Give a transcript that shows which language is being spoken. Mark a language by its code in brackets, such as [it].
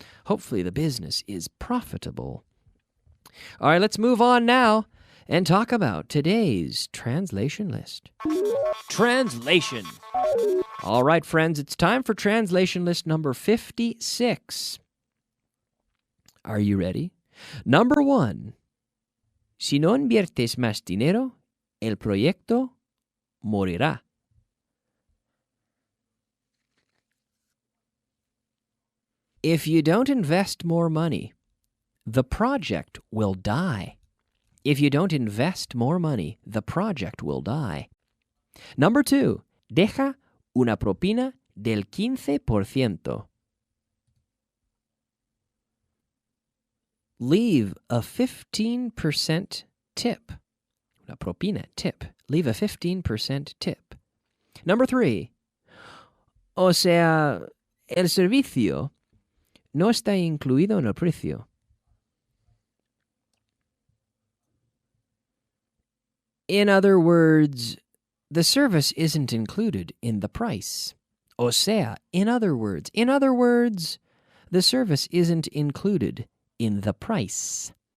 [en] Hopefully the business is profitable. All right, let's move on now and talk about today's translation list. Translation. All right, friends, it's time for translation list number 56. Are you ready? Number 1. [es] Si no inviertes más dinero, el proyecto morirá. [en] If you don't invest more money, the project will die. If you don't invest more money, the project will die. Number 2. [es] Deja una propina del 15%. [en] Leave a 15% tip. [es] Una propina, [en] tip. Leave a 15% tip. Number 3. [es] O sea, El servicio no está incluido en el precio. [en] In other words, the service isn't included in the price. [es] O sea, [en] in other words, the service isn't included in the price.